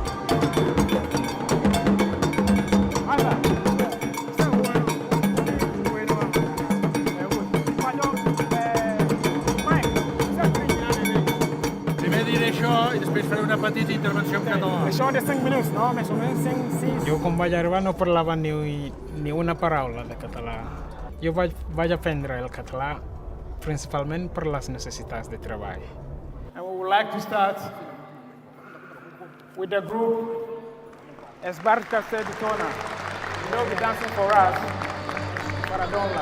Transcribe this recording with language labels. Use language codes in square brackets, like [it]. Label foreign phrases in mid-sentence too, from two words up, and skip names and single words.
[ca] Primer diré això i després faré una petita intervenció en català. Això de 5 minuts, no? Més o menys 5, 6. Jo quan vaig arribar no parlava ni una paraula de català. Jo vaig aprendre el català principalment per les necessitats de treball. [en] And we would like to start with the group Esbarca Seditona. They'll be dancing for us, Paradonla.